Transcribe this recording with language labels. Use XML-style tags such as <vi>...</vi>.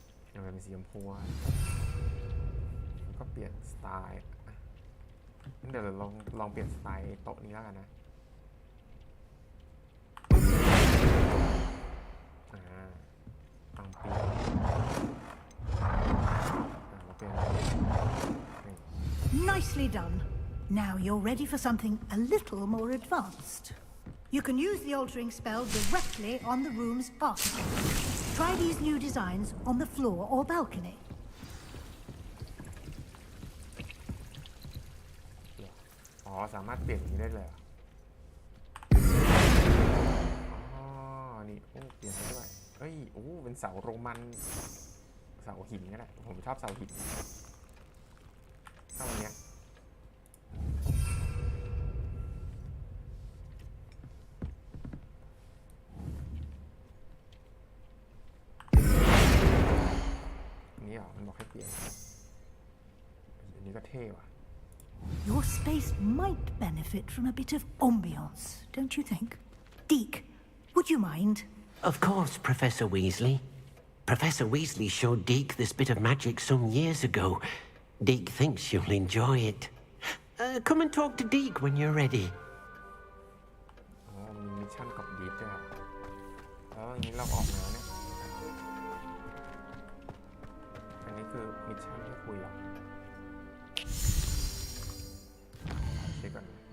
<th>เอาเป็นสีชมพูแล้วก็เปลี่ยนสไตล์เดี๋ยวเราลองเปลี่ยนสไตล์โต๊ะนี้แล้วกันนะตั้งปีเราเปลี่ยน</th> <en>Nicely done. Now you're ready for something a little more advanced. You can use the altering spell directly on the room's architecture. Try these new designs on the floor or balcony.</en> <th>อ๋อสามารถเปลี่ยนอย่างนี้ได้เลยอ๋อนี่โอ้เปลี่ยนได้ด้วยเฮ้ยโอ้เป็นเสาโรมันเสาหินก็ได้ผมชอบเสาหินถ้าวันเนี้ยนี่เหรอมันบอกให้เปลี่ยนอันนี้ก็เท่ว่ะ</th> <en>Your space might benefit from a bit of ambiance, don't you think? Deke, would you mind? Of course, Professor Weasley. Professor Weasley showed Deke this bit of magic some years ago. Deke thinks you'll enjoy it. Come and talk to Deke when you're ready.</en> <th>อ๋อมีมิชชั่นกับดีฟด้วยแล้วอย่างนี้เราออกแล้วเนี่ยอันนี้คือมิชชั่นที่คุยหรอเช็คก่อน</th>